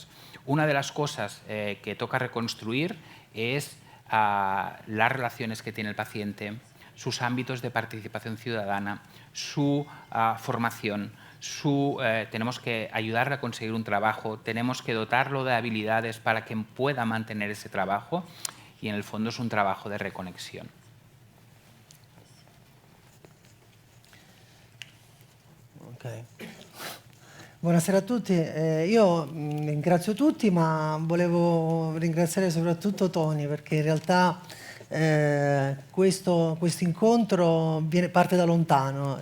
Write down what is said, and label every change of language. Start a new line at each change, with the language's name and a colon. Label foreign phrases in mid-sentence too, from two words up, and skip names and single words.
Spanish: Una de las cosas que toca reconstruir es las relaciones que tiene el paciente, sus ámbitos de participación ciudadana, su formación, tenemos que ayudarle a conseguir un trabajo, tenemos que dotarlo de habilidades para que pueda mantener ese trabajo, y en el fondo es un trabajo de reconexión. Okay.
Italian: Buonasera a tutti, io ringrazio tutti, ma volevo ringraziare soprattutto Tony, perché in realtà questo incontro parte da lontano.